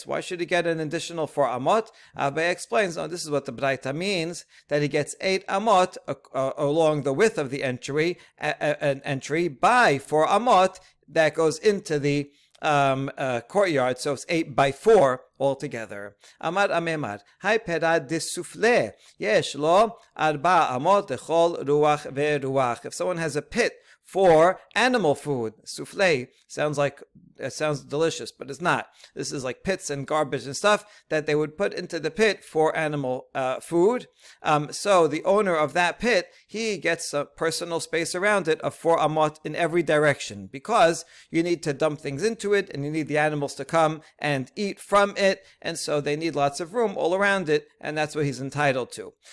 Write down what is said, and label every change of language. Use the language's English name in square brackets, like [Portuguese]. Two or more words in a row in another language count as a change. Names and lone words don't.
[English] Why should he get an additional 4 amot? Abaye explains, this is what the Braita means, that he gets 8 amot along the width of the entry by 4 amot that goes into the courtyard, so it's 8x4 altogether. [Aramaic] אמר אמימר הי פירא דסופלי, [Hebrew] יש לו 4 אמות לכל רוח ורוח. [English] If someone has a pit for animal food, souffle sounds delicious, but it's not. This is like pits and garbage and stuff that they would put into the pit for animal food. So the owner of that pit, he gets a personal space around it of 4 amot in every direction, because you need to dump things into it and you need the animals to come and eat from it, and so they need lots of room all around it, and that's what he's entitled to.